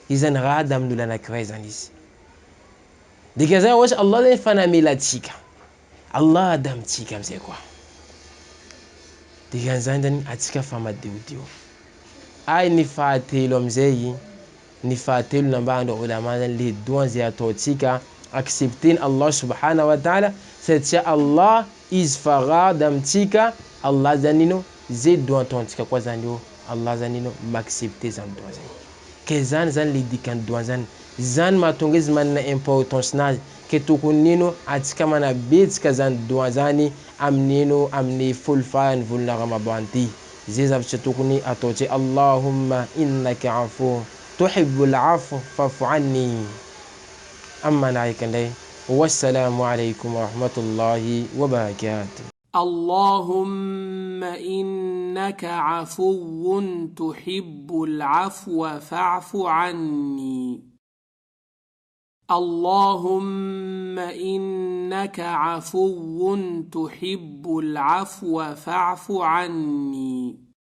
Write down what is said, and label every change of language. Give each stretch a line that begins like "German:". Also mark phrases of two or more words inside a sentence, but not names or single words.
Malagasy: izany raha da amin'olo anankiray zany izy. Dikazay ohatsy Allah zany fanamela atsika, Allah da amitsika amizay koa. Dikan'izany zany atsika fa madiodio. Ay ny fahatelo amizay, ny fahatelo nambara ulama zany le doa zay ataotsika accepter Allah
Arabic: سبحانه وتعالى
Malagasy: satria Allah izy farad amitsika. Allah zany ino zay doa ataotsika koa zany io, Allah zany ino m'accepter zany doa zany. Ke zany zany le dikan'ny doa zany, zany mahatonga izy manana importance nazy ke tokony ino atsika manabetsika zany doa zany amin'ino amin'ny folo faran'ny volana Ramadan ty. Zay zavatra tokony ataotsika:
Arabic: اللهم إنك عفو تحب العفو فاعف عني.
Malagasy: Amma naika ndray,
Arabic: والسلام عليكم ورحمة الله وبركاته. اللهم إنك عفو تحب العفو فاعف عني. اللهم إنك عفو تحب العفو فاعف عني.